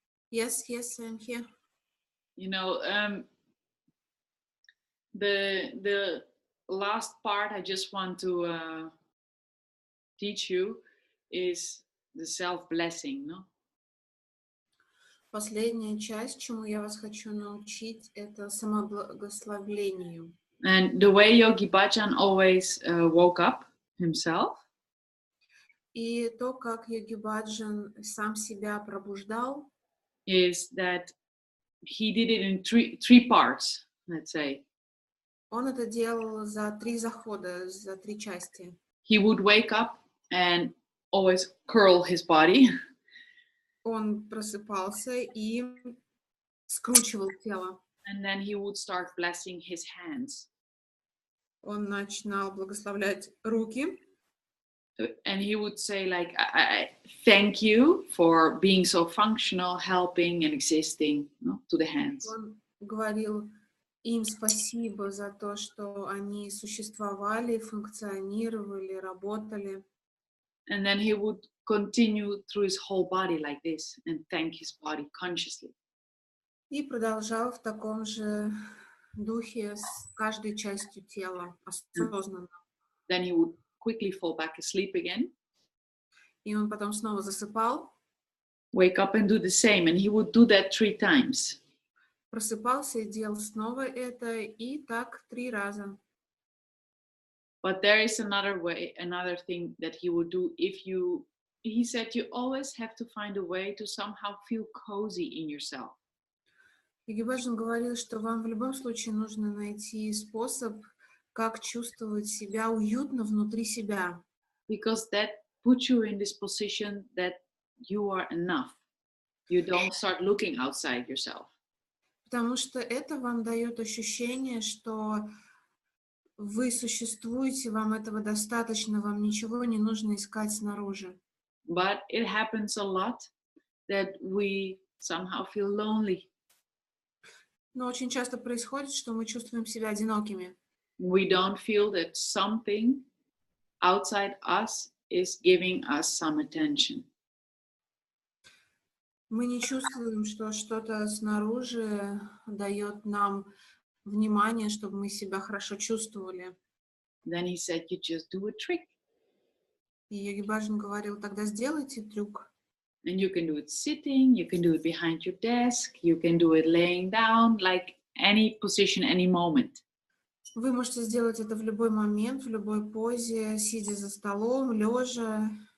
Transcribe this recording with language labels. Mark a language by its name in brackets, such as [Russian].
[English] Yes, I'm here. You know, the last part I just want to teach you is the self-blessing, no? [Russian] Последняя часть, чему я вас хочу научить, это самоблагословлению. [English] And the way Yogi Bhajan always woke up himself [Russian] И то, как Йоги Баджан сам себя пробуждал, [English] is that he did it in three parts, let's say. [Russian] он это делал за 3 захода, за 3 части. [English] He would wake up and always curl his body. [Russian] Он просыпался и скручивал тело. [English] And then he would start blessing his hands. [Russian] Он начинал благословлять руки. [English] And he would say, like, I thank you for being so functional, helping and existing, no, to the hands. [Russian] Он говорил им спасибо за то, что они существовали, функционировали, работали. [English] And then he would continue through his whole body like this and thank his body consciously. [Russian] И продолжал в таком же духе с каждой частью тела, осознанно. [English] Then he would quickly fall back asleep again. [Russian] И он потом снова засыпал. [English] Wake up and do the same. And he would do that 3 times. [Russian] Просыпался и делал снова это, и так 3 раза. [English] But there is another thing that he would do. He said, you always have to find a way to somehow feel cozy in yourself. [Russian] Йоги Баджан говорил, что вам в любом случае нужно найти способ, как чувствовать себя уютно внутри себя. [English] Because that puts you in this position that you are enough. You don't start looking outside yourself. [Russian] Потому что это вам дает ощущение, что вы существуете, вам этого достаточно, вам ничего не нужно искать снаружи. [English] But it happens a lot that we somehow feel lonely. [Russian] Но очень часто происходит, что мы чувствуем себя одинокими. [English] We don't feel that something outside us is giving us some attention. [Russian] Мы не чувствуем, что что-то снаружи дает нам внимание, чтобы мы себя хорошо чувствовали. [English] Then he said, you just do a trick. [Russian] И Йоги Баджан говорил, тогда сделайте трюк. [English] And you can do it sitting, you can do it behind your desk, you can do it laying down, like any position, any moment. [Russian] Вы можете сделать это в любой момент, в любой позе, сидя за столом, лежа.